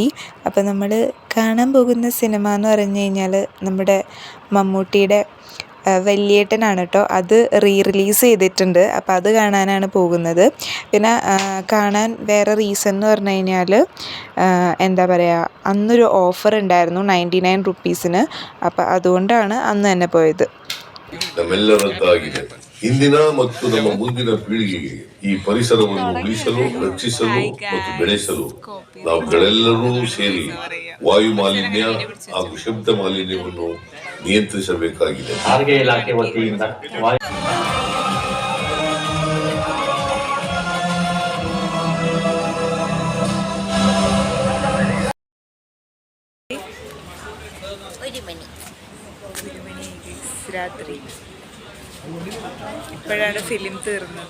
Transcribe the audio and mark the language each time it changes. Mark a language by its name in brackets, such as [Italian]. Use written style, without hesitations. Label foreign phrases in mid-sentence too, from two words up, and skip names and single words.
[Malayalam] അപ്പോൾ നമ്മൾ കാണാൻ പോകുന്ന സിനിമ എന്ന് പറഞ്ഞു കഴിഞ്ഞാൽ നമ്മുടെ മമ്മൂട്ടിയുടെ വല്യേട്ടനാണ് കേട്ടോ. അത് റിലീസ് ചെയ്തിട്ടുണ്ട്. അപ്പോൾ അത് കാണാനാണ് പോകുന്നത്. പിന്നെ കാണാൻ വേറെ റീസൺ എന്ന് പറഞ്ഞു കഴിഞ്ഞാൽ എന്താ പറയുക, അന്നൊരു ഓഫർ ഉണ്ടായിരുന്നു 99 റുപ്പീസിന്. അപ്പോൾ അതുകൊണ്ടാണ് അന്ന് തന്നെ പോയത്. [Kannada] ಇಂದಿನ ಮತ್ತು ನಮ್ಮ ಮುಂದಿನ ಪೀಳಿಗೆಗೆ ಈ ಪರಿಸರವನ್ನು ಉಳಿಸಲು, ರಕ್ಷಿಸಲು ಮತ್ತು ಬೆಳೆಸಲು ನಾವುಗಳೆಲ್ಲರೂ ಸೇರಿ ವಾಯು ಮಾಲಿನ್ಯ ಹಾಗೂ ಶಬ್ದ ಮಾಲಿನ್ಯವನ್ನು ನಿಯಂತ್ರಿಸಬೇಕಾಗಿದೆ. ಸಾರಿಗೆ ಇಲಾಖೆ ವತಿಯಿಂದ [Malayalam] രാത്രി ഇപ്പോഴാണ് ഫിലിം തീർന്നത്.